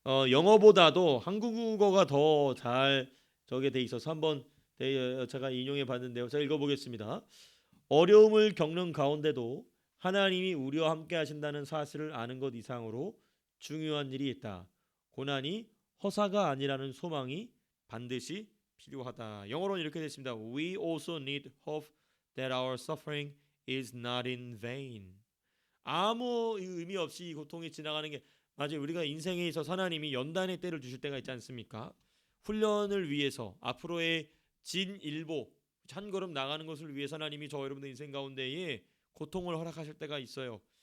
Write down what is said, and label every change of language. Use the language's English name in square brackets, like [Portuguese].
[Korean] 영어보다도 한국어가 더 잘 저게 돼 있어서 한번 제가 인용해 봤는데요. 제가 읽어보겠습니다. 어려움을 겪는 가운데도 하나님이 우리와 함께 하신다는 사실을 아는 것 이상으로 중요한 일이 있다. 고난이 허사가 아니라는 소망이 반드시 필요하다. 영어로는 이렇게 됐습니다. [English] We also need hope that our suffering is not in vain. [Korean] 아무 의미 없이 이 고통이 지나가는 게 맞아요. 우리가 인생에 있어서 하나님이 연단의 때를 주실 때가 있지 않습니까? 훈련을 위해서 앞으로의 진일보 한 걸음 나가는 것을 위해서 하나님이 저 여러분의 인생 가운데에 고통을 허락하실 때가 있어요.